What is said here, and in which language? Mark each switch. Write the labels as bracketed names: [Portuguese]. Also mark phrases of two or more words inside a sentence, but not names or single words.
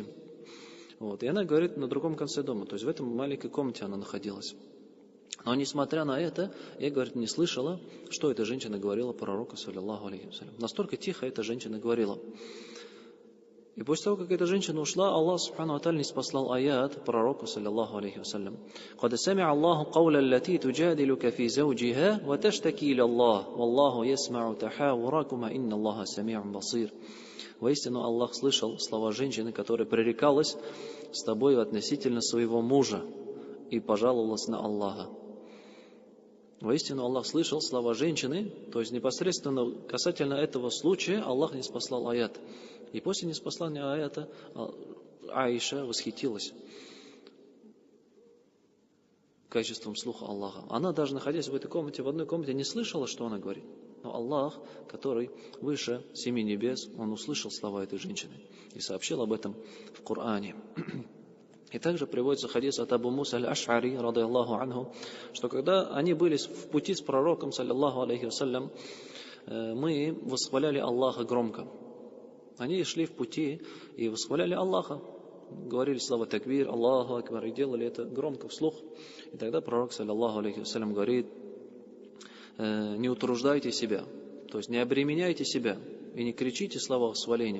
[Russian] Вот. И она говорит, на другом конце дома, то есть в этом маленькой комнате она находилась. Но несмотря на это, я, говорит, не слышала, что эта женщина говорила пророку, [Arabic] صلى الله عليه وسلم. [Russian] Настолько тихо эта женщина говорила. И после того, как эта женщина ушла, Аллах [Arabic] سبحانه وتعالى [Russian] ниспослал аят пророку, [Arabic] صلى الله عليه وسلم. «قد سمع الله قول التي تجادلك في زوجها وتشتكي إلى الله والله يسمع تحاوركما إن الله سميع بصير». [Russian] Воистину Аллах слышал слова женщины, которая пререкалась с тобой относительно своего мужа и пожаловалась на Аллаха. Воистину Аллах слышал слова женщины, то есть непосредственно касательно этого случая Аллах ниспослал аят. И после ниспослания аята Аиша восхитилась качеством слуха Аллаха. Она даже находясь в этой комнате, в одной комнате, не слышала, что она говорит. Но Аллах, который выше 7 небес, Он услышал слова этой женщины и сообщил об этом в Коране. И также приводится хадис от Абу Муса аль-Аш'ари, [Arabic] رضي الله عنه, [Russian] что когда они были в пути с пророком, [Arabic] صلى الله عليه وسلم, [Russian] мы восхваляли Аллаха громко. Они шли в пути и восхваляли Аллаха, говорили слова такбир, [Arabic] الله أكبر, [Russian] и делали это громко вслух. И тогда пророк, [Arabic] صلى الله عليه وسلم, [Russian] говорит, не утруждайте себя, то есть не обременяйте себя и не кричите слова восхваления.